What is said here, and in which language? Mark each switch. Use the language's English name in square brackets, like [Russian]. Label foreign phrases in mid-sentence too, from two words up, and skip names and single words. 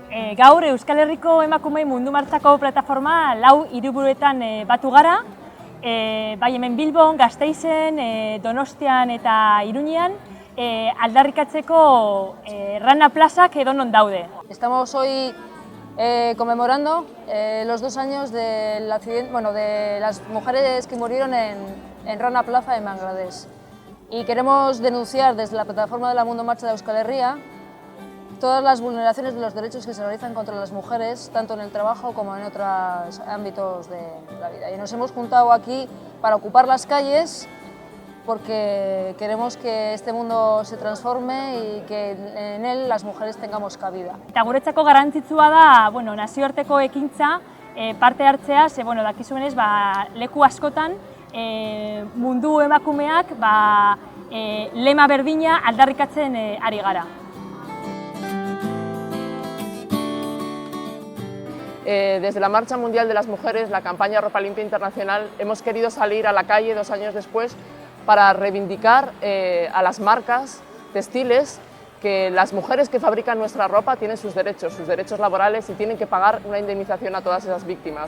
[Basque] Gaur Euskal Herriko emakumei mundu martxako plataforma lau hiriburuetan batu gara, bai hemen Bilbon, Gasteizen, Donostian eta Iruñean, aldarrikatzeko Rana plazak edonon daude. [Spanish] Estamos hoy conmemorando los 2 años del accidente, de las mujeres que murieron en Rana Plaza en Bangladesh. Y queremos denunciar desde la plataforma de la Mundo Marcha de Euskal Herria todas las vulneraciones de los derechos que se realizan contra las mujeres, tanto en el trabajo como en otros ámbitos de la vida. Y nos hemos juntado aquí para ocupar las calles porque queremos que este mundo se transforme y que en él las mujeres tengamos cabida. [Basque] Eta guretzako garrantzitsua da, nazioarteko ekintza parte hartzea, ze dakizuenez leku askotan mundu emakumeak lema berdina aldarrikatzen ari gara. [Spanish] Desde la Marcha Mundial de las Mujeres, la campaña Ropa Limpia Internacional, hemos querido salir a la calle 2 años después para reivindicar a las marcas textiles que las mujeres que fabrican nuestra ropa tienen sus derechos laborales y tienen que pagar una indemnización a todas esas víctimas.